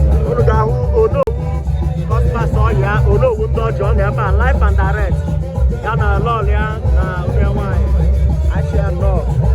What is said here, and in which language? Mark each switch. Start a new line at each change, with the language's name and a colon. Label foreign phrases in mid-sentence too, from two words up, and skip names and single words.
Igbo: Unu ga-ahụ Onowu Cosmas Ohia, Onowu ndị ọjọọ, ọ nọ ebe a,
English: live and direct.
Igbo: Ya na lọl ya na nwunye nwanyị, Aisha Love.